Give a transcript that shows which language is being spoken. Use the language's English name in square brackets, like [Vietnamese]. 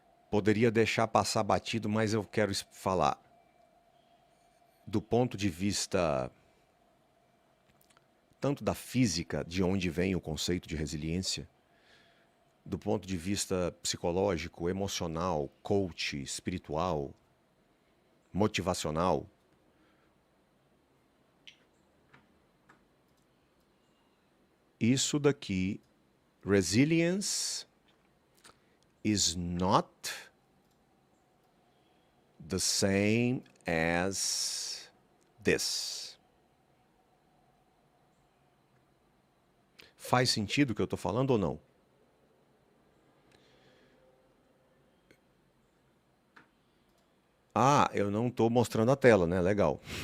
[Portuguese] Poderia deixar passar batido, mas eu quero falar do ponto de vista tanto da física, de onde vem o conceito de resiliência, do ponto de vista psicológico, emocional, coach, espiritual, motivacional. Isso daqui, [English] resilience is not the same as this. [Portuguese] Faz sentido o que eu estou falando ou não? Ah, eu não estou mostrando a tela, né? Legal.